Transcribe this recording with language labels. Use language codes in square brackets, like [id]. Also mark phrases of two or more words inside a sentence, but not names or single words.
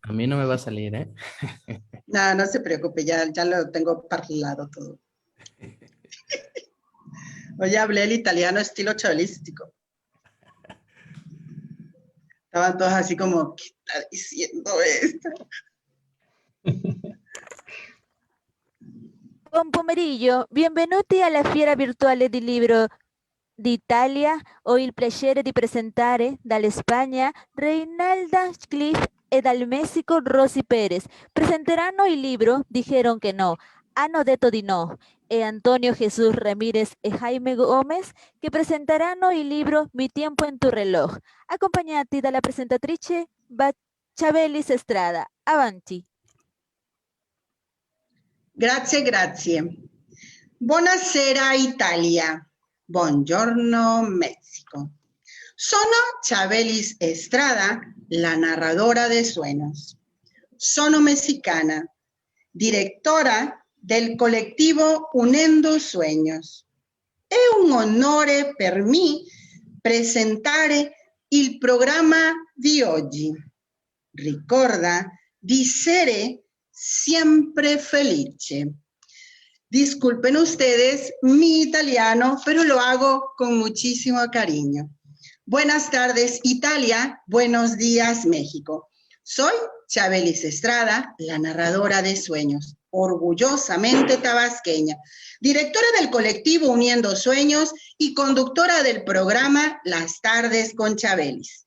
[es] A mí no me va a salir, ¿eh? No, no se preocupe, ya lo tengo parlado todo. Hoy hablé el italiano estilo chavalístico. Estaban todos así como, ¿qué está diciendo esto? [it] Buon pomeriggio, benvenuti alla Fiera Virtuale di Libro d'Italia. Ho il piacere di presentare dalla Spagna Reinalda Cliff e dal Messico Rosy Pérez. Presenteranno il libro Dijeron que no, hanno detto di no, e Antonio Jesús Ramírez e Jaime Gómez che presenteranno il libro Mi tiempo en tu reloj, accompagnati dalla presentatrice Chabelis Estrada. Avanti. Grazie, grazie. Buonasera Italia. Buongiorno México. Sono Chabelis Estrada, [es] la narradora de sueños. [it] Sono [es] mexicana, directora del [it] collettivo Unendo Sueños. È un onore per me presentare il programma di oggi. Ricorda di essere siempre felice. [es] Disculpen ustedes mi italiano, pero lo hago con muchísimo cariño. Buenas tardes, Italia. Buenos días, México. Soy Chabelis Estrada, la narradora de sueños, orgullosamente tabasqueña, directora del colectivo Uniendo Sueños y conductora del programa Las Tardes con Chabelis.